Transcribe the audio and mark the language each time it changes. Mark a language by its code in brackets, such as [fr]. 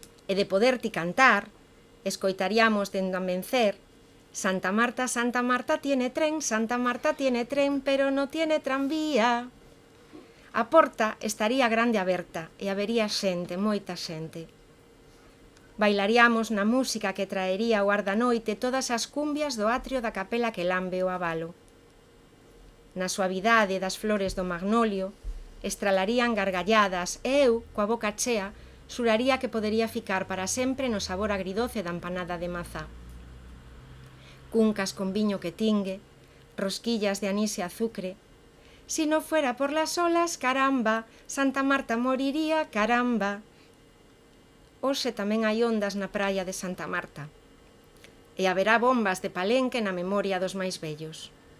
[gl] E de poder ti cantar, escoitaríamos dende a vencer: [es] Santa Marta tiene tren, Santa Marta tiene tren, pero no tiene tranvía. [gl] A porta estaría grande aberta e habería xente, moita xente. Bailaríamos na música que traería o ar da noite todas as cumbias do atrio da capela que lambe o abalo. Na suavidade das flores do magnolio estralarían gargalladas e eu, coa boca chea, xuraría que podería ficar para sempre no sabor agridoce da empanada de mazá. Cuncas con viño que tingue, rosquillas de anís e azucre. [es] Si no fuera por las olas, caramba, Santa Marta moriría, caramba. [gl] Hoxe tamén hai ondas na praia de Santa Marta. E haberá bombas de Palenque na memoria dos máis vellos.